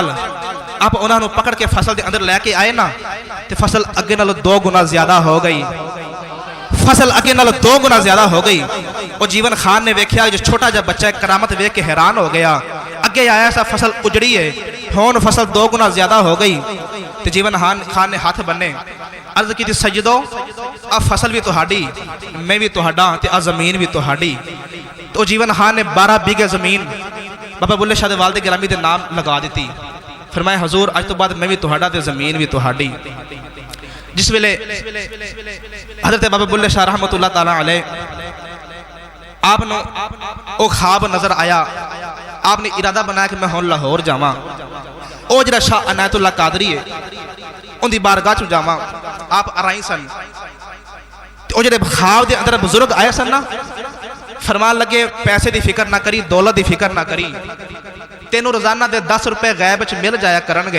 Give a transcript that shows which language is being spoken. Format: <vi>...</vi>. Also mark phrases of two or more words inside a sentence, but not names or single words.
<pa>ਆਪ ਉਨ੍ਹਾਂਨੇ ਪਕੜ ਕੇ ਫ਼ਸਲ ਕੇ ਅੰਦਰ ਲੈਕੇ ਆਏ ਨਾ ਤਾਂ ਫ਼ਸਲ ਅੱਗੇ ਨਾਲੋਂ 2 ਗੁਣਾ ਜ਼ਿਆਦਾ ਹੋ ਗਈ, ਫ਼ਸਲ ਅੱਗੇ ਨਾਲੋਂ 2 ਗੁਣਾ ਜ਼ਿਆਦਾ ਹੋ ਗਈ। ਉਹ ਜੀਵਨ ਖ਼ਾਨ ਨੇ ਵੇਖਿਆ ਜੋ ਛੋਟਾ ਜਿਹਾ ਬੱਚਾ ਕਰਾਮਤ ਵੇਖ ਕੇ ਹੈਰਾਨ ਹੋ ਗਿਆ। ਅੱਗੇ ਆਇਆ ਸੀ ਫ਼ਸਲ ਉਜੜੀ ਹੈ, ਹੁਣ ਫ਼ਸਲ 2 ਗੁਣਾ ਜ਼ਿਆਦਾ ਹੋ ਗਈ। ਤਾਂ ਜੀਵਨ ਖ਼ਾਨ ਨੇ ਹੱਥ ਬੰਨ੍ਹੇ, ਅਰਜ਼ ਕੀਤੀ ਸਜਦੋ ਆ ਫ਼ਸਲ ਵੀ ਤੁਹਾਡੀ, ਮੈਂ ਵੀ ਤੁਹਾਡਾ ਤੇ ਆ ਜ਼ਮੀਨ ਵੀ ਤੁਹਾਡੀ। ਤਾਂ ਜੀਵਨ ਖ਼ਾਨ ਨੇ 12 ਬੀਘੇ ਜ਼ਮੀਨ ਬਾਬਾ ਬੁੱਲ੍ਹੇ ਸ਼ਾਹ ਦੇ ਵਾਲਿਦ ਗਿਰਾਮੀ ਦੇ ਨਾਮ ਲਗਾ ਦਿੱਤੀ। ਫ਼ਰਮਾਇਆ ਹਜ਼ੂਰ ਅੱਜ ਤੋਂ ਬਾਅਦ ਮੈਂ ਵੀ ਤੁਹਾਡਾ ਤੇ ਜ਼ਮੀਨ ਵੀ ਤੁਹਾਡੀ। ਜਿਸ ਵੇਲੇ ਹਜ਼ਰਤ ਬਾਬਾ ਬੁੱਲ੍ਹੇ ਸ਼ਾਹ ਰਹਿਮਤੁੱਲਾਹ ਤਾਲਾ ਅਲੈਹ ਆਪਣੋਂ ਓ ਖ਼ਾਬ ਨਜ਼ਰ ਆਇਆ। ਆਪਣੇ ਇਰਾਦਾ ਬਣਾਇਆ ਕਿ ਮੈਂ ਹੁਣ ਲਾਹੌਰ ਜਾਵਾਂ, ਓ ਜਿਹੜਾ ਸ਼ਾਹ ਅਨਾਇਤੁੱਲਾਹ ਕਾਦਰੀ ਹੈ ਉਨਕੀ ਬਾਰਗਾਹ ਚ ਜਾਵਾਂ। ਆਪ ਅਰਾਈਂ ਸਨ, ਓ ਜਿਹੜੇ ਖ਼ਾਬ ਦੇ ਅੰਦਰ ਬਜ਼ੁਰਗ ਆਏ ਸਨ ਨਾ, ਫ਼ਰਮਾਣ ਲੱਗੇ ਪੈਸੇ ਦੀ ਫ਼ਿਕਰ ਨਾ ਕਰੀਂ, ਦੌਲਤ ਦੀ ਫ਼ਿਕਰ ਨਾ ਕਰੀਂ, ਤੈਨੂੰ ਰੋਜ਼ਾਨਾ ਦੇ 10 ਰੁਪਏ ਗ਼ੈਬ ਚ ਮਿਲ ਜਾਇਆ ਕਰਨਗੇ।</pa>